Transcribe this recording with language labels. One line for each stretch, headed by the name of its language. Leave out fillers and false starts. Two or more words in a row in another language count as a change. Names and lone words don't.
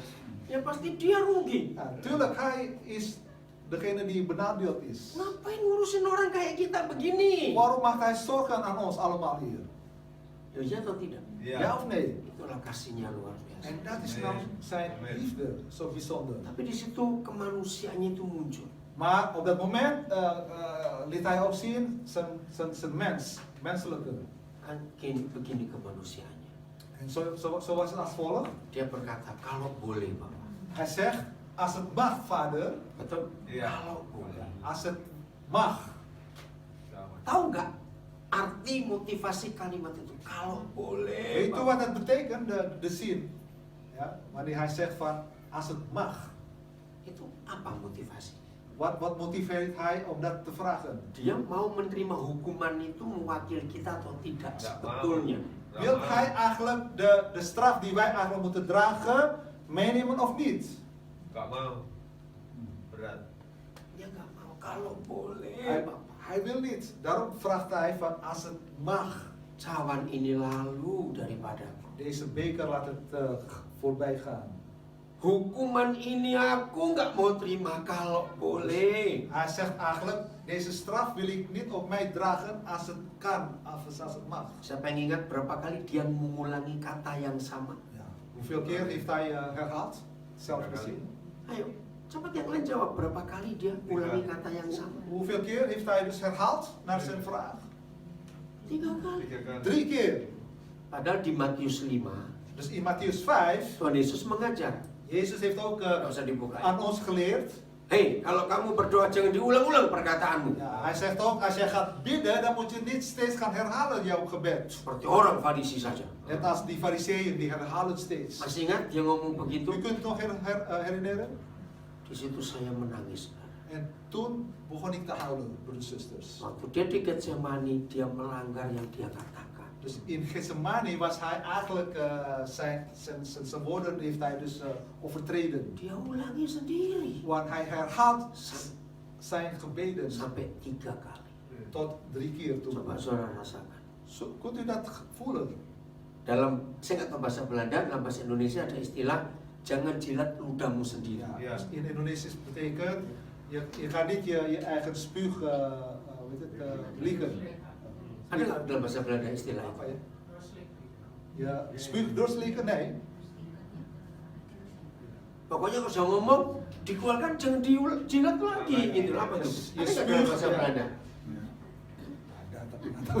Indonesian: Ya pasti dia rugi.
Dutch: Ja, tuurlijk, hij is degene die benadeeld is.
Indonesian: Ngapain ngurusin orang kayak kita begini?
Dutch: Waarom maakt hij zorgen aan ons allemaal hier?
Indonesian: Ya atau tidak?
Dutch: Ja of nee?
Indonesian: Itulah kasihnya luar biasa.
Dutch: En dat is nou zijn liefde zo bijzonder.
Indonesian: Tapi di situ kemanusiaannya itu muncul.
Dutch: Maar op dat moment liet hij ook zien zijn menselijke.
Indonesian: Kan begini kemanusiaannya.
Dutch: En zo was het als volgt.
Indonesian: Dia berkata, kalau boleh Bapak.
Dutch: Hij zegt, als het mag, vader,
Indonesian: Betul? Iya. Kalau boleh.
Dutch: als het mag.
Indonesian: Tahu nggak arti motivasi kalimat itu? Kalau boleh.
Dutch: Weet u
Indonesian: Bapak.
Dutch: wat het betekent, de zin? Ja, wanneer hij zegt van, als het mag.
Indonesian: Itu apa motivasi?
Dutch: Wat motiveert hij om dat te vragen?
Indonesian: Dia mau menerima hukuman itu mewakili kita atau tidak Nggak sebetulnya? mau.
Dutch: Wil hij eigenlijk de straf die wij eigenlijk moeten dragen, meenemen of niet?
Indonesian: Gak mau. Dia nggak mau. Kalau boleh, Bapak.
Dutch: Hij wil niet. Daarom vraagt hij van als het mag,
Indonesian: Cawan ini lalu daripadaku.
Dutch: deze beker laat het voorbij gaan.
Indonesian: Hukuman ini aku nggak mau terima kalau boleh.
Dutch: Hij zegt eigenlijk, deze straf wil ik niet op mij dragen als het kan, als het mag.
Indonesian: Siapa yang ingat berapa kali dia mengulangi kata yang sama?
Dutch: Ja. Hoeveel keer heeft hij herhaald? Zelf gezien.
Indonesian: Ayo, cepat yang lain jawab. Berapa kali dia ulangi kata yang sama?
Dutch: Hoeveel keer heeft hij dus herhaald naar zijn vraag?
Indonesian: 3 kali. 3 kali.
Dutch: 3 keer.
Indonesian: Padahal di Matius 5,
Dutch: Dus in Mattheus 5,
Indonesian: Tuhan Yesus mengajar.
Dutch: Jezus heeft ook
Indonesian: Nggak usah dibuka.
Dutch: aan ons geleerd.
Indonesian: Hei, kalau kamu berdoa jangan diulang-ulang perkataanmu.
Dutch: Ja, hij zegt ook, als jij gaat bidden, dan moet je niet steeds gaan herhalen jouw gebed.
Indonesian: Seperti orang Farisi saja.
Dutch: Net als die fariseeën, die herhalen het steeds.
Indonesian: Masih ingat dia ngomong begitu?
Dutch: U kunt het nog herinneren?
Indonesian: Di situ saya menangis.
Dutch: En toen begon ik te huilen, broeders en zusters.
Indonesian: Waktu dia di Getsemani, dia melanggar yang dia katakan.
Dutch: Dus in Gethsemane was hij eigenlijk, zijn woorden heeft hij dus overtreden.
Indonesian: Dia ulangi sendiri.
Dutch: Want hij herhaalt zijn gebeden
Indonesian: Sampai 3 kali.
Dutch: tot 3 keer toe.
Indonesian: Coba saudara rasakan.
Dutch: Zo, kunt u dat voelen?
Indonesian: Dalam, saya nggak tahu bahasa Belanda, dalam bahasa Indonesia ada istilah jangan jilat ludahmu sendiri.
Dutch: Ja, Ja. dus in Indonesisch betekent, je gaat niet je eigen spuug liegen.
Indonesian: Ada nggak dalam bahasa Belanda istilah Apa itu? ya? Ya,
Dutch: spuug doorslikken? Nee.
Indonesian: Pokoknya kalau sudah ngomong, dikeluarkan jangan dijilat lagi gitu. Apa itu? Ada nggak dalam bahasa Belanda? Ada, tapi nggak tahu.